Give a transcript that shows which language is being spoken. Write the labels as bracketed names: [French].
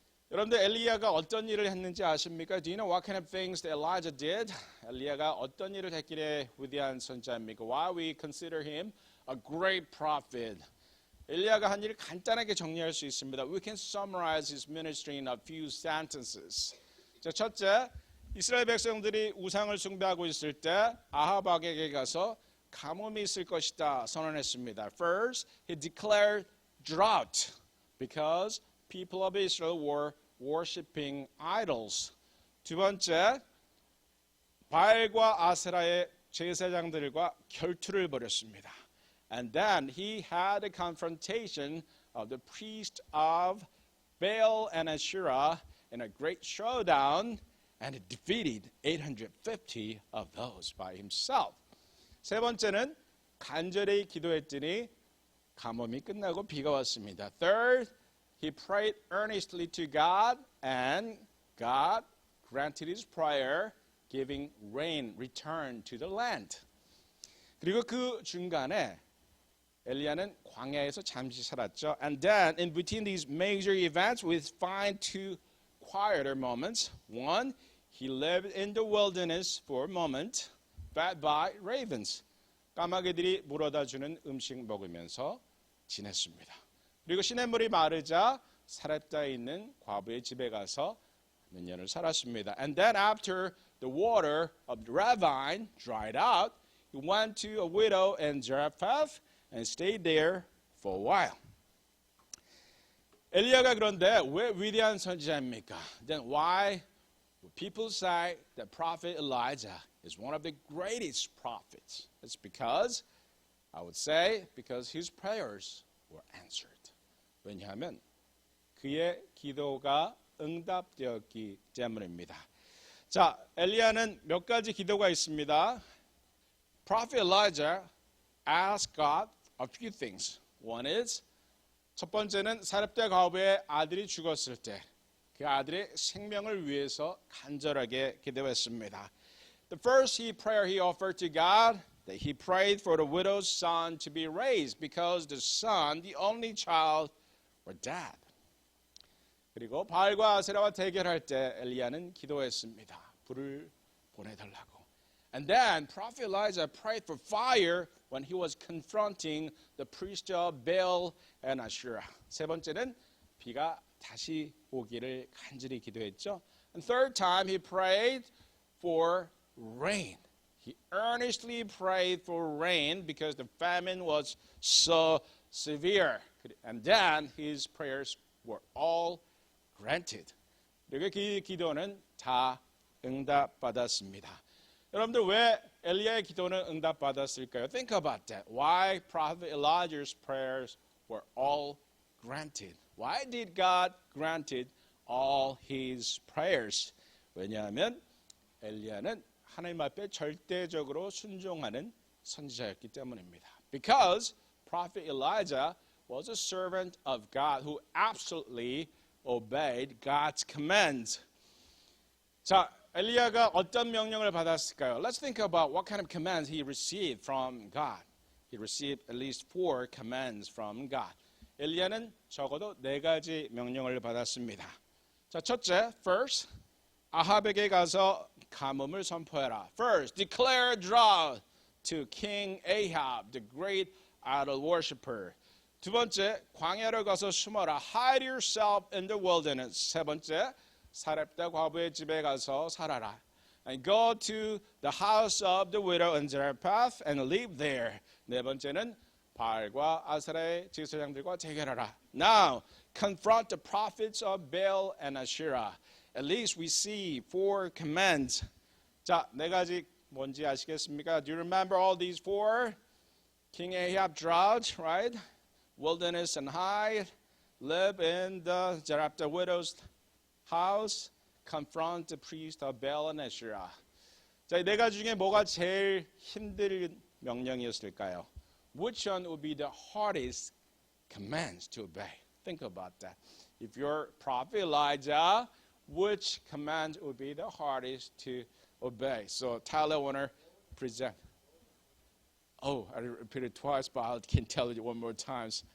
[Korean] 여러분들 엘리야가 어떤 일을 했는지 아십니까? [English] Do you know what kind of things that Elijah did? [Korean] 엘리야가 어떤 일을 했기에 위대한 선지자입니까? [English] Why we consider him a great prophet. [Korean] 엘리야가 한 일을 간단하게 정리할 수 있습니다. [English] We can summarize his ministry in a few sentences. [Korean] 자, 첫째, 이스라엘 백성들이 우상을 숭배하고 있을 때 아합에게 가서 가뭄이 있을 것이다 선언했습니다. [English] First, he declared drought because people of Israel were worshiping idols. [Korean] 두 번째, 바알과 아세라의 제사장들과 결투를 벌였습니다. [English] And then he had a confrontation of the priest of Baal and Asherah in a great showdown, and he defeated 850 of those by himself. [Korean] 세 번째는 간절히 기도했더니 가뭄이 끝나고 비가 왔습니다. [English] Third, he prayed earnestly to God, and God granted his prayer, giving rain, return to the land. [Korean] 그리고 그 중간에 엘리야는 광야에서 잠시 살았죠. [English] And then in between these major events, we find two quieter moments. One, he lived in the wilderness for a moment, fed by ravens. [Korean] 까마귀들이 물어다 주는 음식 먹으면서 지냈습니다. 그리고 시냇물이 마르자 사렙다에 있는 과부의 집에 가서 몇 년을 살았습니다. [English] And then after the water of the ravine dried out, he went to a widow in Zarephath and stayed there for a while. [Korean] 엘리야가 그런데 왜 위대한 선지자입니까? [English] Then why would people say that prophet Elijah is one of the greatest prophets? It's because, I would say, because his prayers were answered. [Korean] 왜냐하면 그의 기도가 응답되었기 때문입니다. 자, 엘리야는 몇 가지 기도가 있습니다. [English] Prophet Elijah asked God a few things. One is, [Korean] 첫 번째는 사렙다 과부의 아들이 죽었을 때 그 아들의 생명을 위해서 간절하게 기도했습니다. [English] The first prayer he offered to God, that he prayed for the widow's son to be raised because the son, the only child, were dead. [Korean] 그리고 바알과 아세라와 대결할 때 엘리야는 기도했습니다. 불을 보내달라고. [English] And then Prophet Elijah prayed for fire when he was confronting the priest of Baal and Asherah. [Korean] 세 번째는 비가 다시 오기를 간절히 기도했죠. [English] And third time he prayed for rain. He earnestly prayed for rain because the famine was so severe. And then his prayers were all granted. [Korean] 그리고 그 기도는 다 응답받았습니다. 여러분들 왜 엘리야의 기도는 응답받았을까요? [English] Think about that. Why Prophet Elijah's prayers were all granted? Why did God granted all his prayers? [Korean] 왜냐하면 엘리야는 하나님 앞에 절대적으로 순종하는 선지자였기 때문입니다. [English] Because Prophet Elijah was a servant of God who absolutely obeyed God's commands. [Korean] 자, 엘리야가 어떤 명령을 받았을까요? [English] Let's think about what kind of commands he received from God. He received at least 4 commands from God. [Korean] 엘리야는 적어도 4가지 명령을 받았습니다. 자, 첫째, first, 아합에게 가서 가뭄을 선포해라. [English] First, declare drought to King Ahab, the great idol worshiper. [Korean] 두 번째, 광야로 가서 숨어라. [English] Hide yourself in the wilderness. [Korean] 세 번째, 사렙다 과부의 집에 가서 살아라. [English] And go to the house of the widow in Zarephath and live there. [Korean] 네 번째는 바알과 아세라의 제사장들과 대결하라. [English] Now, confront the prophets of Baal and Asherah. At least we see 4 commands. [Korean] 자, 4가지 뭔지 아시겠습니까? [English] Do you remember all these 4? King Ahab drought, right? Wilderness and hide. Live in the Zarephath widow's house. Confront the priest of Baal and Asherah. [Korean] 자, 이 4가지 중에 뭐가 제일 힘든 명령이었을까요? [English] Which one would be the hardest commands to obey? Think about that. If you're Prophet Elijah, which command would be the hardest to obey? So Tyler Warner present. Oh, I repeated it twice, but I can tell it one more time.